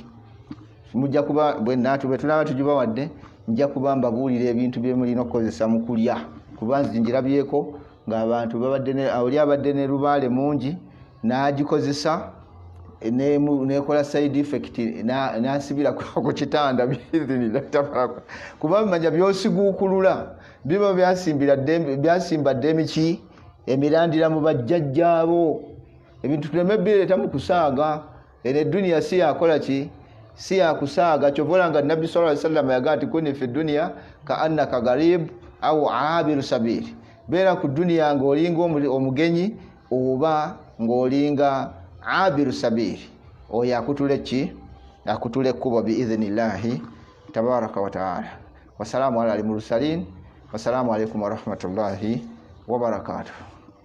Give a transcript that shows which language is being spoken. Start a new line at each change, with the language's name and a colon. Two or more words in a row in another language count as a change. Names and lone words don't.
Ganda: Mujja kuba bwe tunaba tugibawadde, nja kuba mbabuulira ebintu bye mulina okukozesa mu kulya, kuba nzingirabyeko ng'abantu oli abadde ne lubaale mungi n'agikozesa nekola
English: side effect
Ganda: n'asibira ku kitanda
Arabic: بإذن الله تبارك,
Ganda: kuba bimanya byosiguukulula biba byasimba ddemi ki emirandira mu bajjajjaabo. Ebintu tuleme bireeta mu kusaaga. Eno edduniya si yakola ki, si yakusaaga. Kyovola nga Nabbi
Arabic: صلى الله عليه وسلم
Ganda: yagaa nti
Arabic: كن في الدنيا كأنك غريب أو عابر سبيل,
Ganda: beera ku duniya ng'olinga omugenyi oba ng'olinga
Arabic: عابر سبيل,
Ganda: oyo akutule ki, akutule ekkubo
Arabic: بإذن الله تبارك وتعالى. وسلام على المرسلين. والسلام عليكم ورحمة الله وبركاته.